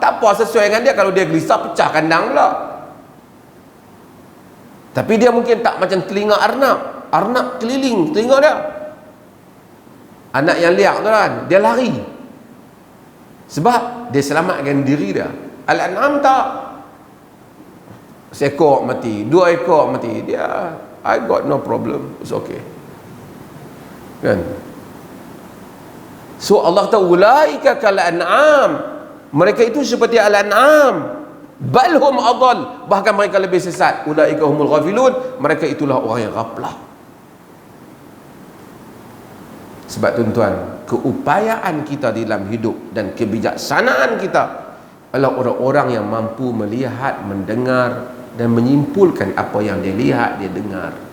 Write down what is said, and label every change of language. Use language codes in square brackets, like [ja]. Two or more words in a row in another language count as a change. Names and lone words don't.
[ms] Tak apa, sesuai dengan dia. Kalau dia gelisah, pecah kandang pula. Tapi dia mungkin tak macam telinga arnab. Arnab keliling telinga dia. Anak yang liak tu kan, dia lari sebab dia selamatkan diri dia. Al-an'am tak, seekor mati, 2 ekor mati, dia [en] I got no problem, it's okay [ms] kan. So Allah kata [ar] ulaika kal an'am, [ms] mereka itu seperti al-an'am, [ar] balhum adall, [ms] bahkan mereka lebih sesat. [ar] Ulaika humul ghafilun, [ms] mereka itulah orang yang ghaflah. Sebab tuan-tuan, keupayaan kita dalam hidup dan kebijaksanaan kita adalah orang-orang yang mampu melihat, mendengar dan menyimpulkan apa yang dia lihat, dia dengar.